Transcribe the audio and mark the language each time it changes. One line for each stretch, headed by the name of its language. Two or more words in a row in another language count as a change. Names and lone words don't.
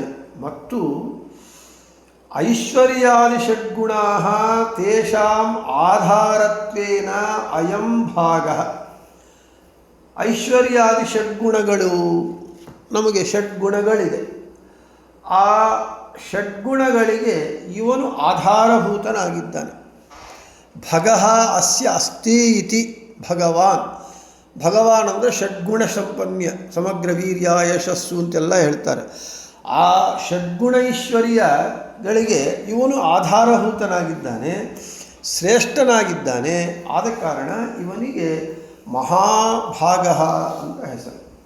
Sanskrit: ಮತ್ತು ಐಶ್ವರ್ಯಾದಿ ಷಡ್ಗುಣಾ ತೇಷಾಂ ಆಧಾರತ್ವೇನ ಅಯಂ ಭಾಗ.
Kannada: ಐಶ್ವರ್ಯಾದಿ ಷಡ್ಗುಣಗಳು, ನಮಗೆ ಷಡ್ಗುಣಗಳಿದೆ, ಆ ಷಡ್ಗುಣಗಳಿಗೆ ಇವನು ಆಧಾರಭೂತನಾಗಿದ್ದಾನೆ.
Sanskrit: ಭಗಃ ಅಸ್ಯ ಅಸ್ತಿ ಇತಿ ಭಗವಾನ್.
Kannada: ಭಗವಾನ್ ಅಂದರೆ ಷಡ್ಗುಣ ಸಂಪನ್ಯ, ಸಮಗ್ರ ವೀರ್ಯ ಯಶಸ್ಸು ಅಂತೆಲ್ಲ ಹೇಳ್ತಾರೆ. ಆ ಷಡ್ಗುಣ ಐಶ್ವರ್ಯಗಳಿಗೆ ಇವನು ಆಧಾರಭೂತನಾಗಿದ್ದಾನೆ, ಶ್ರೇಷ್ಠನಾಗಿದ್ದಾನೆ. ಆದ ಕಾರಣ ಇವನಿಗೆ ಮಹಾಭಾಗ ಅಂತ ಹೆಸರು.